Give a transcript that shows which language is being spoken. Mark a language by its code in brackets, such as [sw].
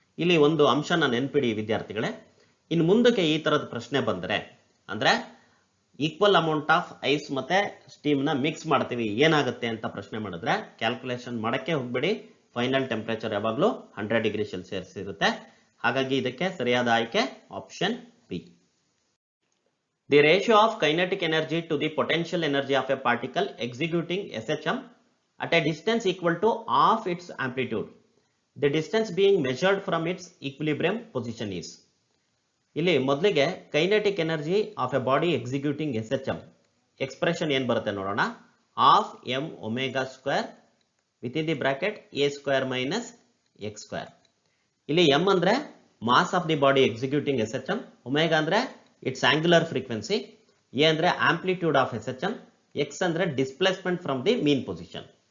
[kn] ಇಲ್ಲಿ ಒಂದು ಅಂಶನ ನೆನ್ಪಿಡಿ ವಿದ್ಯಾರ್ಥಿಗಳೇ, ಇನ್ನು ಮುಂದಕ್ಕೆ ಈ ತರದ ಪ್ರಶ್ನೆ ಬಂದರೆ ಅಂದ್ರೆ [en] equal amount of ice [kn] ಮತ್ತೆ ಸ್ಟೀಮ್ ನ ಮಿಕ್ಸ್ ಮಾಡ್ತೀವಿ ಏನಾಗುತ್ತೆ ಅಂತ ಪ್ರಶ್ನೆ ಮಾಡಿದ್ರೆ ಕ್ಯಾಲ್ಕುಲೇಷನ್ ಮಾಡಕ್ಕೆ ಹೋಗ್ಬೇಡಿ. ಫೈನಲ್ ಟೆಂಪರೇಚರ್ ಯಾವಾಗಲೂ 100 ಡಿಗ್ರಿ ಸೆಲ್ಸಿಯಸ್ ಇರುತ್ತೆ. ಹಾಗಾಗಿ ಇದಕ್ಕೆ ಸರಿಯಾದ ಆಯ್ಕೆ option B. [en] The ratio of kinetic energy to the potential energy of a particle executing SHM at a distance equal to half its amplitude, the distance being measured from its equilibrium position is. [kn] ಇಲ್ಲಿ ಮೊದಲಿಗೆ [en] kinetic energy of a body executing SHM expression [kn] ಏನ್ ಬರುತ್ತೆ ನೋಡೋಣ. [en] Half m omega square with in the bracket a square minus x square. [kn] ಇಲ್ಲಿ m ಅಂದ್ರೆ mass of the body executing SHM, omega ಅಂದ್ರೆ it's angular frequency, a ಅಂದ್ರೆ amplitude of SHM, x ಅಂದ್ರೆ displacement from the mean position.